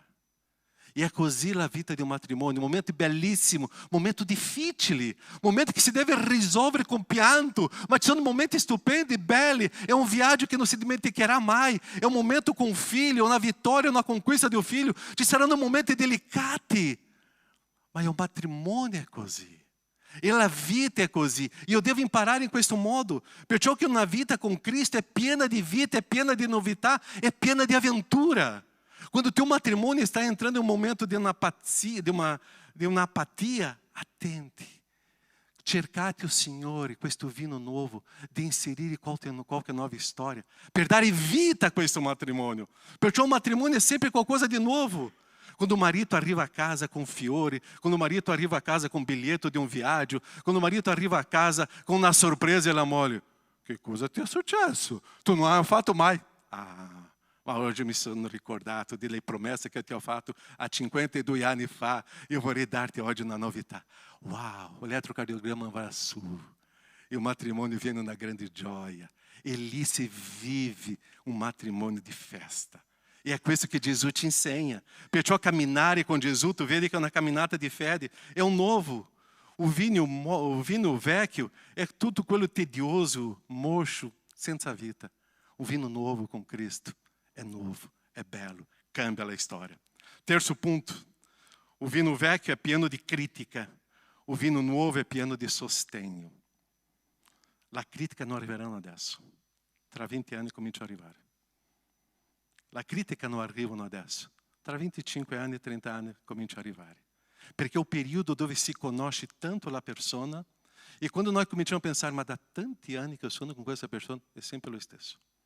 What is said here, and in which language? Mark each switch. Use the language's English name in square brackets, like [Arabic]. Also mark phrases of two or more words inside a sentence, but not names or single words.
[Italian] E è così la vita di un matrimonio, un momento bellissimo, un momento difficile, un momento che si deve risolvere con pianto, ma ci sono momenti stupendi, belli, è un viaggio che non si dimenticherà mai, è un momento con un figlio, una vittoria, una conquista di un figlio, ci saranno momenti delicati, ma il matrimonio è così. E la vita è così. Io devo imparare in questo modo. Perciò che una vita con Cristo è piena di vita, è piena di novità, è piena di avventura. [Portuguese] Quando o teu matrimônio está entrando em um momento de uma apatia, [Italian] attenti. cercate o Signore, questo vino nuovo, di inserire qualche nuova storia, per dare vita a questo matrimonio. Perciò un matrimonio è sempre qualcosa di nuovo. Quando o marito arriva a casa com fiori, quando o marito arriva a casa com bilhete de viaggio, quando o marito arriva a casa com una sorpresa e la moglie, che cosa ti è successo? Tu non hai fatto mai? Ma oggi mi sono ricordato delle promesse che ti ho fatto a 52 anni fa. Io vorrei darti oggi una novità. Wow, o elettrocardiograma vai su. [Portuguese] E o matrimônio [Italian] viene una grande gioia. E lì si vive [Portuguese] um matrimônio [Italian] di festa. [Portuguese] E é [Italian] questo che Gesù ci insegna. Perciò camminare con Gesù, tu vedi che è una camminata di fede. [Portuguese] É um novo. O vinho vecchio é tudo [Italian] quello tedioso, [Portuguese] murcho, [Italian] senza vita. [Portuguese] O vinho novo com Cristo é novo, é belo, cambia a história. Terço ponto. O vinho vecchio é [Italian] pieno di critica. [Portuguese] O vinho novo é [Italian] pieno di sostegno. La critica non arriverà adesso. Tra 20 anni comincia a arrivare. La critica non arriva adesso. Tra 25 anni e 30 anni comincia a arrivare. Perché è un periodo dove si conosce tanto la persona e quando noi cominciamo a pensare, ma da tanti anni che sono con questa persona, è sempre lo stesso.